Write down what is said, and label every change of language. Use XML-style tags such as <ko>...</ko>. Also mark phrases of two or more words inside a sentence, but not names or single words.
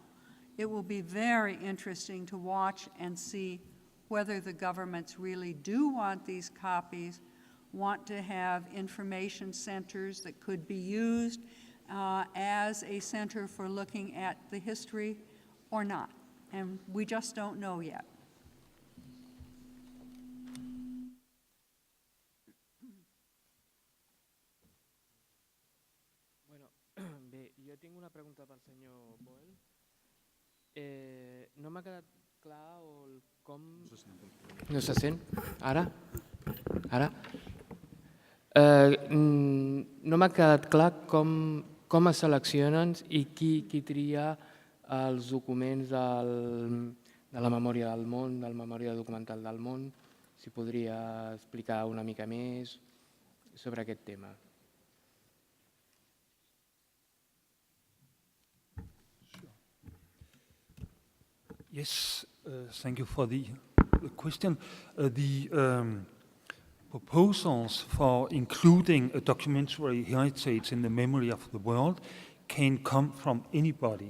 <en>It will be very interesting to watch and see whether the governments really do want these copies, want to have information centers that could be used as a center for looking at the history or not. And we just don't know yet.</en> <ca>Bueno, bé, jo tinc una pregunta pel senyor Boel. No m'ha quedat clar o com... No se sent? Ara? Ara? No m'ha quedat clar com es seleccionen i qui tria els documents de la memòria del món, de la memòria documental del món. Si podria explicar una mica més sobre aquest tema.</ca> <en>Yes, thank you for the question. The proposals for including a documentary heritage in the memory of the world can come from anybody.</en>